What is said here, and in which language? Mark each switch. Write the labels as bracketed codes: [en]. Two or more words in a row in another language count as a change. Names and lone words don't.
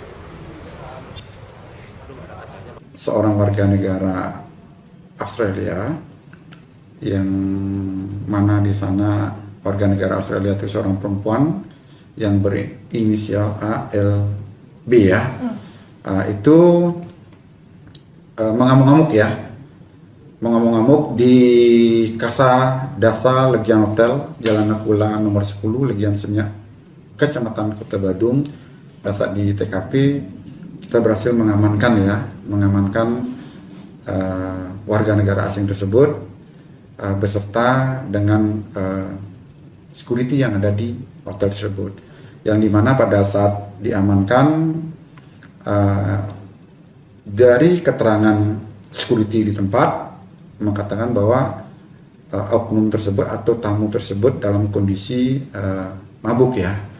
[id] Seorang warga negara Australia yang mana di sana warga negara Australia itu seorang perempuan yang berinisial ALB ya, itu mengamuk-ngamuk di Casa Dasa Legian Hotel, Jalan Nakula nomor 10, Legian Senyak, Kecamatan Kota Badung. Saat di TKP kita berhasil mengamankan warga negara asing tersebut beserta dengan security yang ada di hotel tersebut, yang dimana pada saat diamankan dari keterangan security di tempat mengatakan bahwa oknum tersebut atau tamu tersebut dalam kondisi mabuk ya.